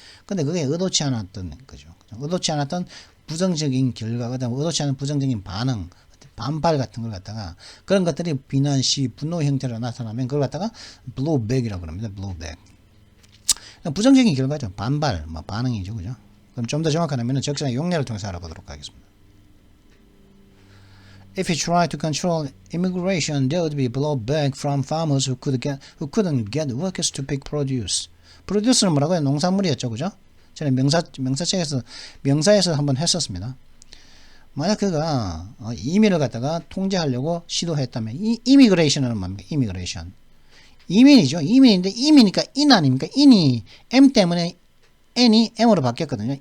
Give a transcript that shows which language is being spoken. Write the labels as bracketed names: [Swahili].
[Korean] 근데 그게 의도치 않았던 거죠. 의도치 않았던 부정적인 결과, 그다음 의도치 않은 부정적인 반응, 반발 같은 걸 갖다가 그런 것들이 비난, 시, 분노 형태로 나타나면 그걸 갖다가 blowback이라고 합니다. blowback. 부정적인 결과죠. 반발, 뭐 반응이죠, 그죠? 그럼 좀 더 정확한 의미는 적절한 용례를 통해서 알아보도록 하겠습니다. [English] If he tried to control immigration, there would be blowback from farmers who couldn't get workers to pick produce. [Korean] produce는 뭐라고요? 농산물이었죠, 그죠? 전에 명사에서 한번 했었습니다. 만약 그가 이민을 갖다가 통제하려고 시도했다면 이미그레이션은 뭡니까? 이미그레이션. 이민이죠. 이민인데 이민이니까 인 아닙니까? 인이 M 때문에 N이 M으로 바뀌었거든요.